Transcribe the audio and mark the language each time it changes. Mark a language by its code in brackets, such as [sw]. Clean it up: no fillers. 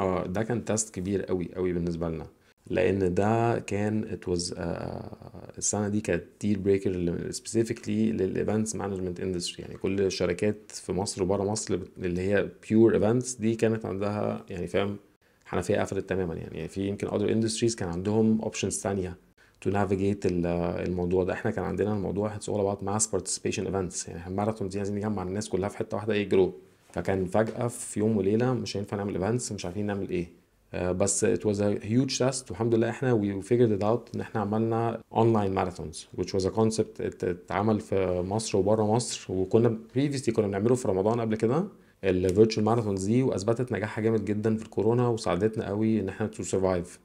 [ar] ده كان تيست كبير قوي قوي بالنسبة لنا، لان ده كان it was السنة دي كانت deal breaker specifically للايفنتس مانجمنت اندستري يعني. كل الشركات في مصر وبره مصر اللي هي pure events دي كانت عندها يعني فاهم حنفيه قفلت تماما يعني. في يمكن other industries كان عندهم options تانية [en] to navigate [ar] الموضوع ده. احنا كان عندنا الموضوع [en] it's all about mass participation events. [ar] يعني الماراثون دي عايزين نجمع الناس كلها في حته واحده يجروا، فكان فجاه في يوم وليله مش هينفع نعمل events، مش عارفين نعمل ايه. بس [en] it was a huge test [ar] والحمد لله احنا [en] we figured it out [ar] ان احنا عملنا [en] online marathons which was a concept [ar] اتعمل في مصر وبره مصر، وكنا previously كنا بنعمله في رمضان قبل كده الفيرتشوال ماراثونز دي، واثبتت نجاحها جامد جدا في الكورونا وساعدتنا قوي ان احنا تو سرفايف.